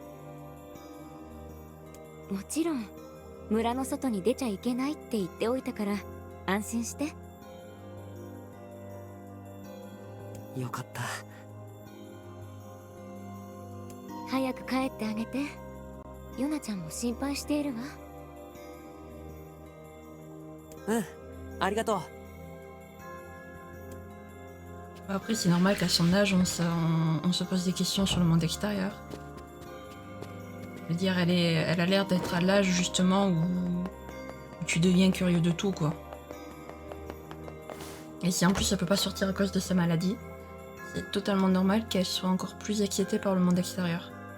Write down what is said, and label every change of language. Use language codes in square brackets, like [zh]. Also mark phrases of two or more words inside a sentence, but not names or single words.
[ja] もちろん村の外に出ちゃいけないって言っておいたから安心して。よかった。早く帰ってあげて。ヨナちゃんも心配しているわ。うん、ありがとう。 [fr] Après, c'est normal qu'à son âge, on se pose des questions sur le monde extérieur. Je veux dire, elle a l'air d'être à l'âge justement où tu deviens curieux de tout, quoi. Et si en plus elle peut pas sortir à cause de sa maladie, c'est totalement normal qu'elle soit encore plus excitée par le monde extérieur.